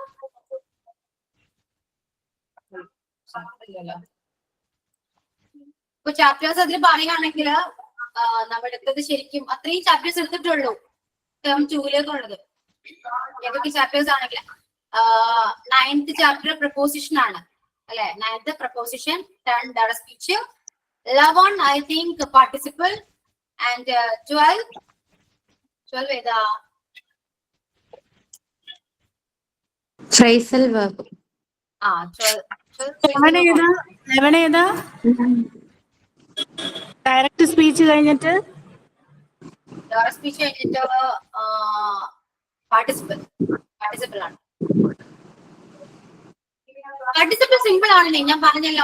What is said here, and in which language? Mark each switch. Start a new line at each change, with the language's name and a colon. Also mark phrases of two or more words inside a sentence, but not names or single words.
Malayalam: ഇപ്പൊ ചാപ്റ്റേഴ്സ് അതിൽ പറയുകയാണെങ്കിൽ നമ്മൾ എടുത്തത് ശരിക്കും അത്രയും ചാപ്റ്റേഴ്സ് എടുത്തിട്ടുള്ളൂ ടേം 2-ലേക്കുള്ളത്. ഏതൊക്കെ ചാപ്റ്റേഴ്സ് ആണെങ്കിൽ 9th
English: chapter preposition
Malayalam: ആണ് അല്ലെ?
English: 9th preposition, 10 direct speech, 11 I think participle, and 12
Malayalam: ഏതാ?
English: Phrasal verb.
Malayalam: 11 ഏതാ?
English: direct speech
Malayalam: കഴിഞ്ഞിട്ട്
English: direct speech
Malayalam: കഴിഞ്ഞിട്ട് പാർട്ടിസിപ്പിൾ ആണ്.
English: participle simple
Malayalam: ആണല്ലേ, ഞാൻ പറഞ്ഞല്ലോ.